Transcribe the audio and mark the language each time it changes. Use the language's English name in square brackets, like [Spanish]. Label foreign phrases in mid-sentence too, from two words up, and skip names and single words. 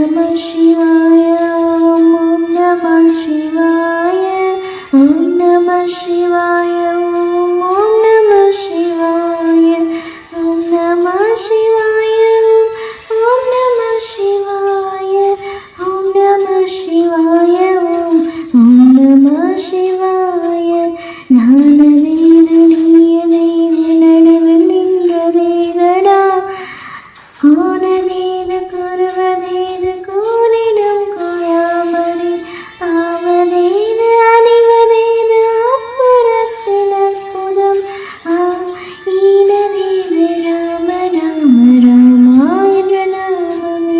[Sanskrit] शिवाय, ॐ नमः शिवाय, ॐ नमः शिवाय, ॐ नमः शिवाय, ॐ नमः शिवाय, ॐ नमः शिवाय, ॐ नमः शिवाय, ॐ नमः शिवाय. [Tamil] நானதேது நீயதேது நடுவில் நின்றதேதடா, கோணதேது குருவதேது கூறிடும் குழாமணி, ஆவதேது அணிவதேது அப்புறத்தில் அற்புதம், ஈனதேது ராம ராம ராமா என்ற நாமமே.